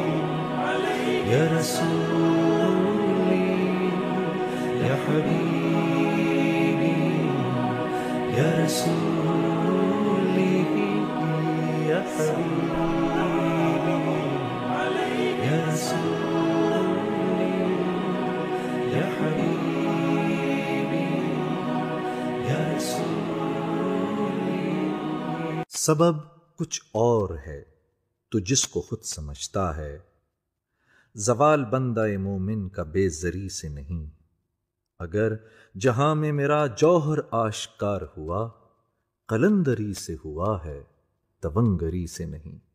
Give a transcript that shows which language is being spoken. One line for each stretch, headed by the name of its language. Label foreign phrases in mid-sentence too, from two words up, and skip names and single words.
Arabic: یا رسولی یا حبیبی یا رسولی یا حبیبی یا رسولی یا حبیبی یا رسولی.
Urdu: سبب کچھ اور ہے تو جس کو خود سمجھتا ہے، زوال بندہ مومن کا بے زری سے نہیں. اگر جہاں میں میرا جوہر آشکار ہوا، قلندری سے ہوا ہے تونگری سے نہیں.